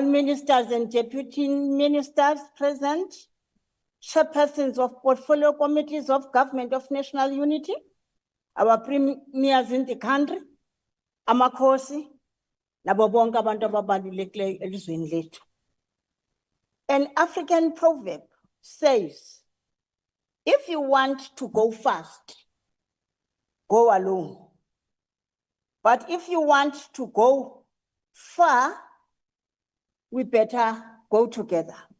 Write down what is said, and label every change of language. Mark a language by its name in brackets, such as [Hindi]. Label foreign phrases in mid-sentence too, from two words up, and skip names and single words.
[English] ministers and deputy ministers present, chairpersons of portfolio committees of Government of National Unity, our premiers in the country, [Xhosa] amakhosi, nabo bonke abantu ababalulekileyo elizweni lethu. [English] An African proverb says, if you want to go fast, go alone. But if you want to go far, we better go together.